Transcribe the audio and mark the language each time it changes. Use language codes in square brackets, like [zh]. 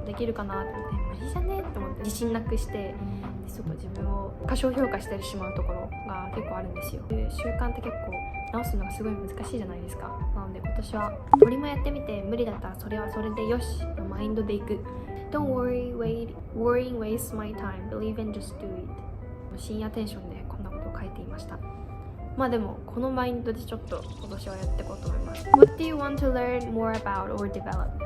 [ja] できるかなって思って、無理じゃねって思って自信なくして、ちょっと自分を過小評価してしまうところが結構あるんですよ。習慣って結構直すのがすごい難しいじゃないですか。なので今年は鳥もやってみて、無理だったらそれはそれでよしのマインドでいく。 [en] Don't worry, worrying wastes my time. Believe and just do it. [ja] 深夜テンションでこんなことを書いていました。でもこのマインドでちょっと今年はやっていこうと思います。 [en] What do you want to learn more about or develop?